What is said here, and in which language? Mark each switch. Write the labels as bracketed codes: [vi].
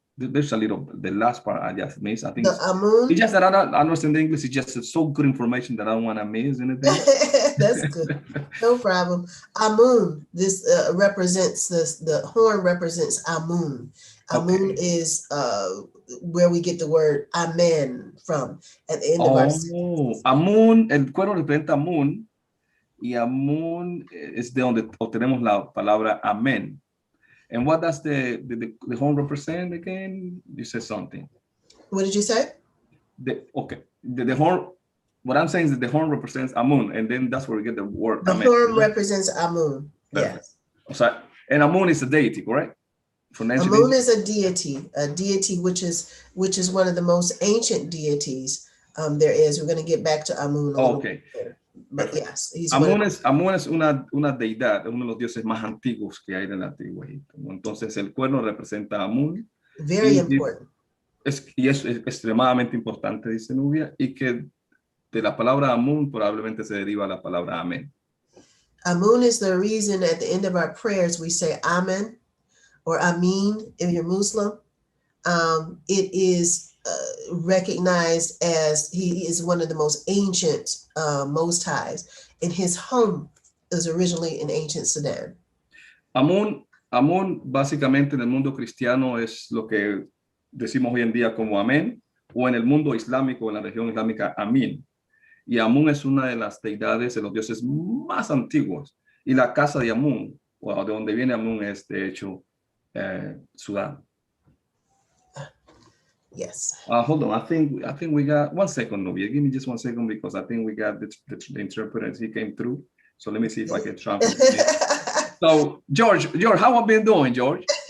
[en] There's a little, the last part I just missed. I think it's just that I don't understand the English. It's just so good information that I don't want to miss anything. That's good. No problem. Amun, this represents the horn represents Amun. Amun is where we get the word amen from at the end of our sentences. [es] Amun, el cuerno representa Amun, y Amun es de donde obtenemos la palabra amen. [en] And what does the horn represent again? You said something. What did you say? The horn, what I'm saying is that the horn represents Amun, and then that's where we get the word the amen. horn represents Amun. Perfect. Yes. So, and Amun is a deity, correct? Amun is a deity which is one of the most ancient deities there is. We're going to get back to Amun a little bit later. But yes, [es] Amun es una deidad, es uno de los dioses más antiguos que hay en el antiguo Egipto. Entonces el cuerno representa a Amun. [en] Very important. [es] Y es extremadamente importante, dice Nubia, y que de la palabra Amun probablemente se deriva la palabra Amén. [en] Amun is the reason at the end of our prayers we say Amen or Amin if you're Muslim. It is recognized as he is one of the most ancient Most Highs, and his home is originally in ancient Sudan. [es] Amun básicamente en el mundo cristiano es lo que decimos hoy en día como Amén, o en el mundo islámico, en la región islámica, Amin. Y Amun es una de las deidades de los dioses más antiguos. Y la casa de Amun, o de donde viene Amun, es de hecho Sudán. [en] Yes. Hold on. I think we got 1 second, Nubia. Give me just 1 second because I think we got the interpreter. He came through. So let me see if I can translate. So George, how have you been doing, George?